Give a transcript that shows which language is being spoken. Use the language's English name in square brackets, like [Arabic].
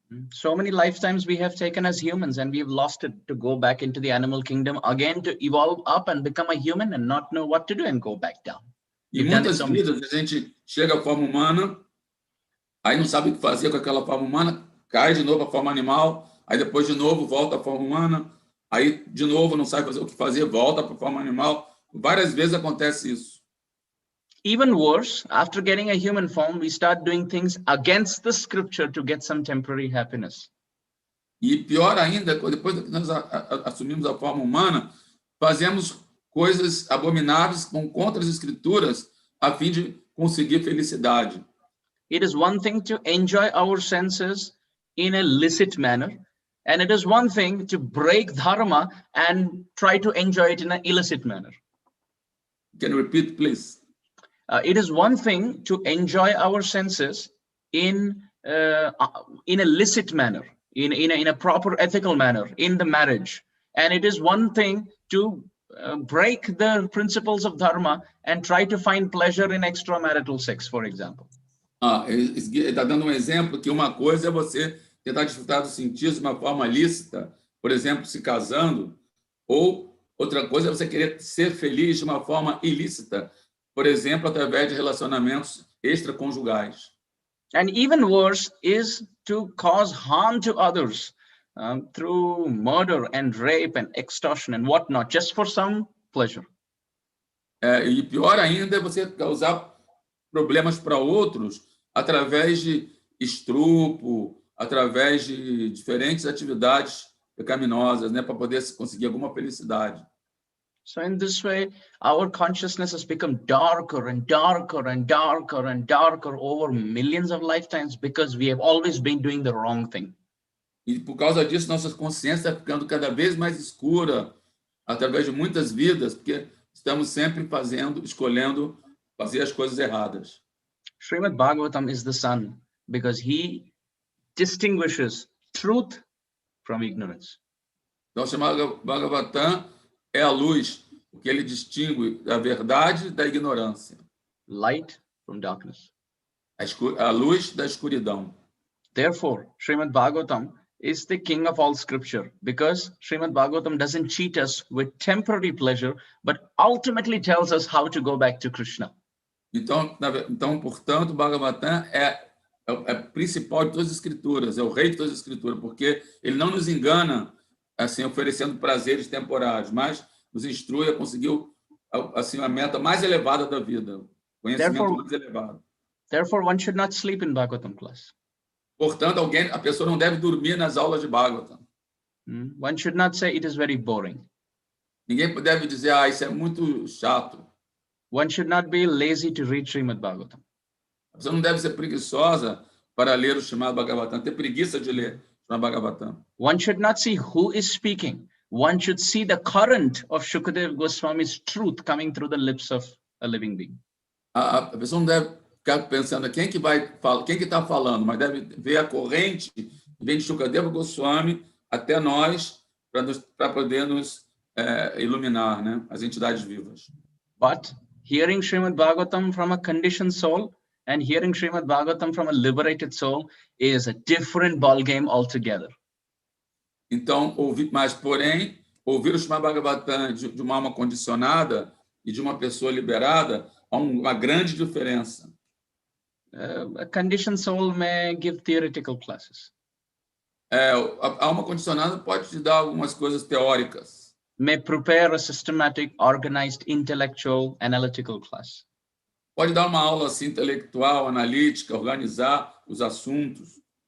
[English] So many lifetimes we have taken as humans, and we've lost it to go back into the animal kingdom again, to evolve up and become a human and not know what to do and go back down. [Portuguese] E muitas vidas a gente chega à forma humana, aí não sabe o que fazer com aquela forma humana, cai de novo à forma animal, aí depois de novo volta à forma humana, aí de novo não sabe fazer o que fazer, volta para a forma animal. Várias vezes acontece isso. [English] Even worse, after getting a human form, we start doing things against the scripture to get some temporary happiness. [Portuguese] E pior ainda, depois que nós assumimos a forma humana, fazemos coisas abomináveis contra as escrituras a fim de conseguir felicidade. [English] It is one thing to enjoy our senses in a licit manner, and it is one thing to break dharma and try to enjoy it in an illicit manner. Can you repeat, please? It is one thing to enjoy our senses in a licit manner, in a proper ethical manner, in the marriage. And it is one thing to break the principles of dharma and try to find pleasure in extramarital sex, for example. [Portuguese] Ele está dando exemplo que uma coisa é você tentar desfrutar dos sentidos de uma forma lícita, por exemplo, se casando, ou outra coisa é você querer ser feliz de uma forma ilícita, por exemplo, através de relacionamentos extraconjugais. [English] And even worse is to cause harm to others through murder and rape and extortion and whatnot, just for some pleasure. [Portuguese] E pior ainda é você causar problemas para outros através de estupro, através de diferentes atividades pecaminosas, né, para poder conseguir alguma felicidade. [English] So in this way, our consciousness has become darker and darker and darker and darker over millions of lifetimes because we have always been doing the wrong thing. [Portuguese] E por causa disso, nossa consciência está ficando cada vez mais escura através de muitas vidas, porque estamos sempre escolhendo fazer as coisas erradas. [English] Srimad Bhagavatam is the sun because he distinguishes truth from ignorance. [Portuguese] Então, o Srimad Bhagavatam é a luz, porque ele distingue a verdade da ignorância. [English] Light from darkness. [Portuguese] A luz da escuridão. [English] Therefore, Srimad Bhagavatam is the king of all scripture because Srimad Bhagavatam doesn't cheat us with temporary pleasure, but ultimately tells us how to go back to Krishna. [Portuguese] Então, portanto, o Bhagavatam é principal de todas as escrituras, é o rei de todas as escrituras, porque ele não nos engana assim oferecendo prazeres temporários, mas nos instrui a conseguir assim a meta mais elevada da vida, o conhecimento mais elevado. [English] Therefore, one should not sleep in Bhagavatam class. [Portuguese] Portanto, a pessoa não deve dormir nas aulas de Bhagavatam. [English] One should not say it is very boring. [Portuguese] Ninguém deve dizer, isso é muito chato. [English] One should not be lazy to read Srimad Bhagavatam. [Portuguese] A pessoa não deve ser preguiçosa para ler o Srimad Bhagavatam, ter preguiça de ler o Srimad Bhagavatam. [English] One should not see who is speaking. One should see the current of Shukadeva Goswami's truth coming through the lips of a living being. [Portuguese] A pessoa não deve ficar pensando quem que está falando, mas deve ver a corrente que vem de Shukadeva Goswami até nós para poder nos iluminar, né, as entidades vivas. [English] But hearing Srimad Bhagavatam from a conditioned soul and hearing Srimad Bhagavatam from a liberated soul is a different ball game altogether. [Portuguese] Então, porém, ouvir o Srimad Bhagavatam de uma alma condicionada e de uma pessoa liberada há uma grande diferença. [English] A conditioned soul may give theoretical classes. [Portuguese] A alma condicionada pode te dar algumas coisas teóricas. [English] May prepare a systematic, organized, intellectual, analytical class. [Portuguese] Pode dar uma aula assim, intelectual, analítica, organizar os assuntos.